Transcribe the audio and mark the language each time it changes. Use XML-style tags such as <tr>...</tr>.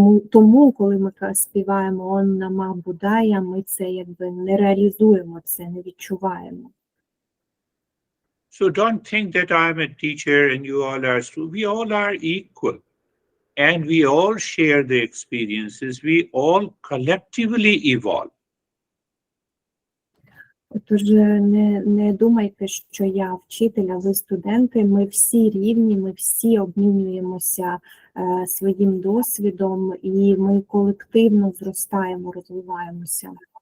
<uk>Тому, коли ми співаємо «Ом Намах Буддая», ми це якби не реалізуємо, це не відчуваємо.</uk> <en>So don't think that I'm a teacher and you all are students. We all are equal. And we all share the experiences. We all collectively evolve.</en> <uk>Тож не думайте, що я вчитель, а ви студенти. Ми всі рівні, ми всі обмінюємося своїм досвідом, і ми колективно зростаємо, розвиваємося.</uk>